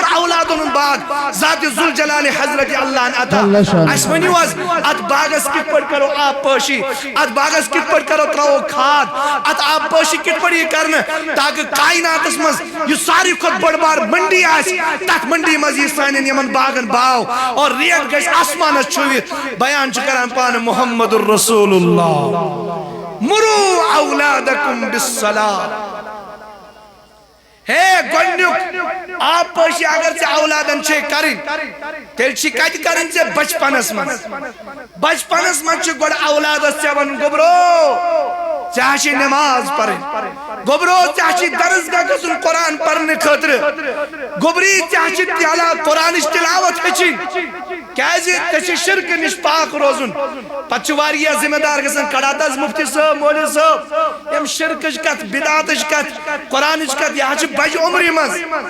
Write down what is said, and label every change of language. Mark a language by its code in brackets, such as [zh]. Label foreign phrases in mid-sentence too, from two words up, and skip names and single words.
[ks] اولادن ہُنٛد باغ ذات ذوالجلال حضرت اللہ عطا اَسہِ ؤنِو حظ اتھ باغس کِتھ پٲٹھۍ کرو آب پٲشی اتھ باغس کِتھ پٲٹھۍ کرو ترٛاوو کھاد اتھ آب پٲشی کِتھ پٲٹھۍ یی کرنہٕ تاکہِ کائناتس منٛز یُس ساروی کھۄتہٕ بٔڑ بار منڈی آسہِ تتھ منڈی منٛز یی سانٮ۪ن یِمن باغن باو اور ریٹ گژھِ آسمانس چھُوِتھ بیان چھُ کران پانہٕ محمد الرسول اللہ [ar] مرو اولادکم بالصلاۃ [ks] ہے گۄڈنیُک آب پٲشی اگر ژےٚ اولادن چھے کرٕنۍ تیٚلہِ چھِ کتہِ کرٕنۍ ژےٚ بچپنس منٛز بچپنس منٛز چھُ گۄڈٕ اولادس ژےٚ ونُن گوٚبرو ژےٚ چھِ نٮ۪ماز پرٕنۍ گوٚبرو ژےٚ چھِ درسگاہ گژھُن قرآن پرنہٕ خٲطرٕ گوٚبری ژےٚ چھِ قرآنٕچ تلاوت ہیٚچھِنۍ کیازِ ژےٚ چھِ شرکہٕ نِش پاک روزُن پتہٕ چھُ واریاہ ذمہٕ دار گژھان کڑان تس مفتی صٲب مولوی صٲب یِم شرکٕچ کتھ بدعتٕچ کتھ قرآنٕچ کتھ یہِ حظ چھِ بجہِ عمرِ منٛز